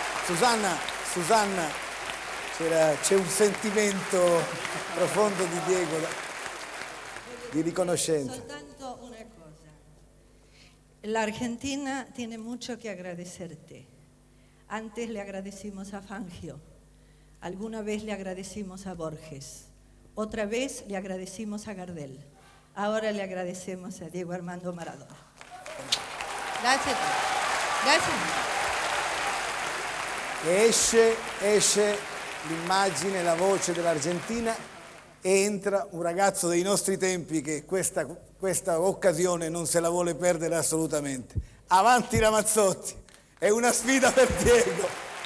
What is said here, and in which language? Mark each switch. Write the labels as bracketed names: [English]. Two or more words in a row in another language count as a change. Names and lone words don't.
[Italian] Susanna, c'è un sentimento profondo di Diego, di riconoscenza. Soltanto una cosa. [Spanish] La Argentina tiene mucho que agradecerte. Antes le agradecimos a Fangio, alguna vez le agradecimos a Borges, otra vez le agradecimos a Gardel, ahora le agradecemos a Diego Armando Maradona. Gracias. [Italian] E esce l'immagine, la voce dell'Argentina e entra un ragazzo dei nostri tempi che questa occasione non se la vuole perdere assolutamente. Avanti Ramazzotti, è una sfida per Diego.